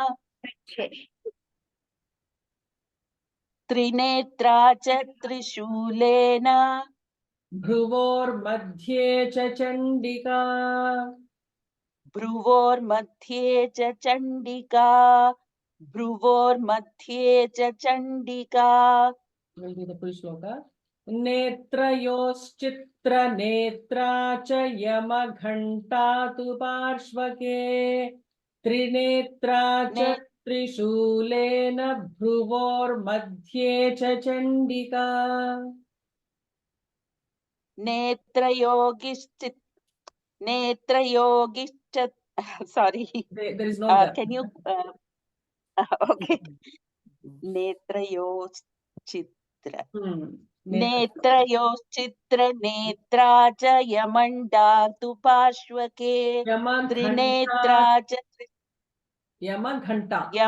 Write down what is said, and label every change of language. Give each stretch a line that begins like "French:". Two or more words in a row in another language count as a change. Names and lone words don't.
Sanskrit: Trinetra cha trishulena. Bhruvor cha chandika. Bhruvor cha chandika. Bhruvor cha chandika.
English: We'll do the full shloka.
Sanskrit: Netrayoschitra netra cha yama ghanta tu parshvake. Trinetra cha trishulena bhruvor cha chandika. Netrayogischitra.
English: Sorry. There is no Can you?
Sanskrit: Okay. Netrayoschitra. Netrayoschitra netra cha yamanda tu pashvake. Trinetra cha. Yamaghanta.